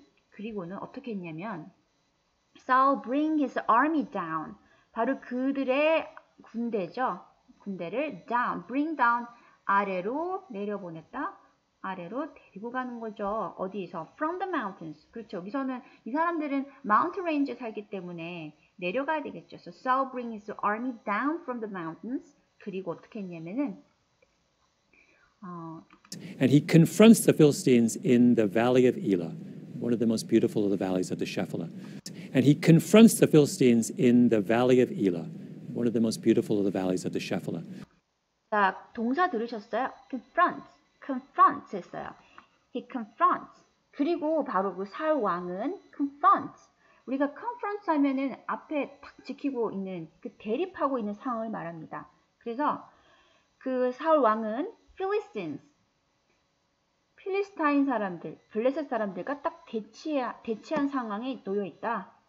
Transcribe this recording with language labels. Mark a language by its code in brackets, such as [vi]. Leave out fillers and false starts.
[ko] 그리고는 어떻게 했냐면 [en] Saul bring his army down. [ko] 바로 그들의 군대죠. 군대를 down, bring down, 아래로 내려보냈다. 아래로 데리고 가는 거죠. 어디에서? [en] From the mountains. [ko] 그렇죠. 여기서는 이 사람들은 mountain range에 살기 때문에 내려가야 되겠죠. [en] So Saul bring his army down from the mountains. [ko] 그리고 어떻게 했냐면은 [en] And he confronts the Philistines in the valley of Elah, one of the most beautiful of the valleys of the Shephelah. And he confronts the Philistines in the valley of Elah, one of the most beautiful of the valleys of the Shephelah. [ko] 자, 동사 들으셨어요? confront 했어요. [en] He confronts. [ko] 그리고 바로 그 사울 왕은 confronts. 우리가 confront 하면은 앞에 탁 지키고 있는 그 대립하고 있는 상황을 말합니다. 그래서 그 사울 왕은 Philistines, 필리스타인 사람들, 블레셋 사람들과 딱 대치한 상황에 놓여 있다.